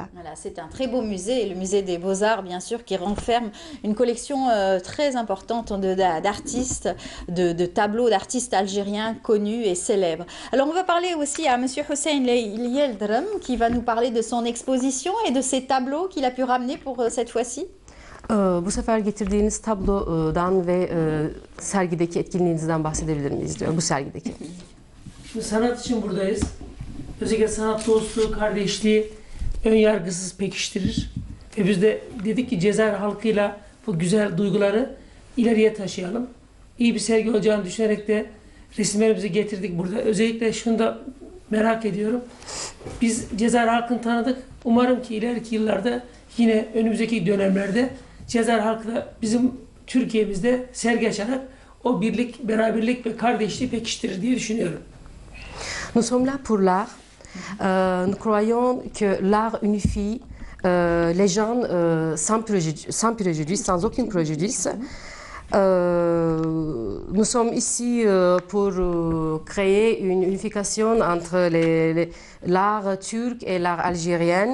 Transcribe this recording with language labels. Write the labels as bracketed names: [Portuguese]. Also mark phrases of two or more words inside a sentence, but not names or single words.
[French] Voilà, c'est un très beau musée, le musée des Beaux-Arts, bien sûr, qui renferme une collection très importante d'artistes, de tableaux d'artistes algériens connus et célèbres. Alors, on va parler aussi à M. Hussein Yeldrem, qui va nous parler de son exposition et de ses tableaux qu'il a pu ramener pour cette fois-ci. [Turkish] Bu sefer getirdiğiniz tablodan ve sergideki etkinliğinizden bahsedebilir miyiz diyor, bu sergideki. Şimdi sanat için buradayız. Özellikle sanat dostluğu, kardeşliği ön yargısız pekiştirir. Ve biz de dedik ki Cezayir halkıyla bu güzel duyguları ileriye taşıyalım. İyi bir sergi olacağını düşünerek de resimlerimizi getirdik burada. Özellikle şunu da merak ediyorum. Biz Cezayir halkını tanıdık. Umarım ki ileriki yıllarda yine önümüzdeki dönemlerde Cezayir halkı da bizim Türkiye'mizde sergi açarak o birlik, beraberlik ve kardeşliği pekiştirir diye düşünüyorum. [French] Nous sommes là pour l'art. Nous croyons que l'art unifie les gens sans préjudice, sans aucun préjudice. Nous sommes ici pour créer une unification entre l'art turc et l'art algérien.